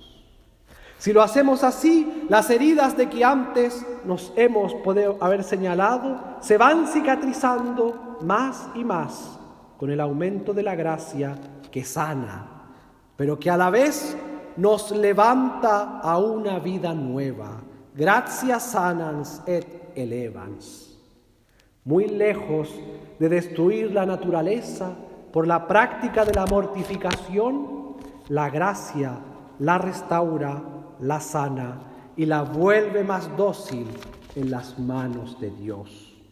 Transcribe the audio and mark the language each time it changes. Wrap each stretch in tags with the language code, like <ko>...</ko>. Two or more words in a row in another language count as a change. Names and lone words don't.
<es>Si lo hacemos así, las heridas de que antes nos hemos podido haber señalado se van cicatrizando más y más con el aumento de la gracia que sana, pero que a la vez nos levanta a una vida nueva.</es> <la>Gratia sanans et elevans.</la> <es>Muy lejos de destruir la naturaleza por la práctica de la mortificación, la gracia la restaura, la sana y la vuelve más dócil en las manos de Dios.</es>